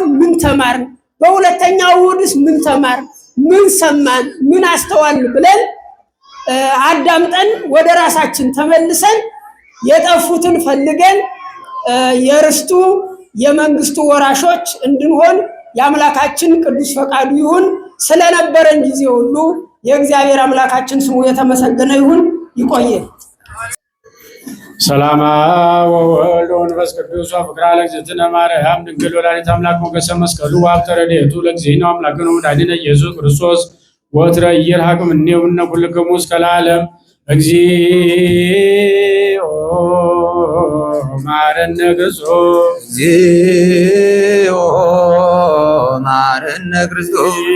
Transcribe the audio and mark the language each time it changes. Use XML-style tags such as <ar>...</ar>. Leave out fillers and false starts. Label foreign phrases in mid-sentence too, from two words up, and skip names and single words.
<am>ምን ተማርን፣ በሁለተኛው እሁድስ ምን ተማርን፣ ምን ሰማን፣ ምን አስተዋልን ብለን አዳምጠን ወደ ራሳችን ተመልሰን የጠፉትን ፈልገን የርስቱ የመንግስቱ ወራሾች እንድንሆን የአምላካችን ቅዱስ ፈቃዱ ይሁን። ስለነበረን ጊዜ ሁሉ የእግዚአብሔር አምላካችን ስሙ የተመሰገነ ይሁን። ይቆየን።</am> <gez>ሰላማ ወወልድ ወመንፈስ ቅዱስ ወፍቅር ለእግዝእትነ ማርያም ድንግል ወላዲተ አምላክ ሞገሰ መስቀሉ ወሀብተ ረድኤቱ ለእግዚእነ አምላክነ ወመድኃኒነ ኢየሱስ ክርስቶስ ወትረ ኢይርሐቅ እምኔሁ እምነ ኩልክሙ እስከ ለዓለም። እግዚኦ ማረነ ክርስቶስ፣ እግዚኦ ማረነ ክርስቶስ፣</gez>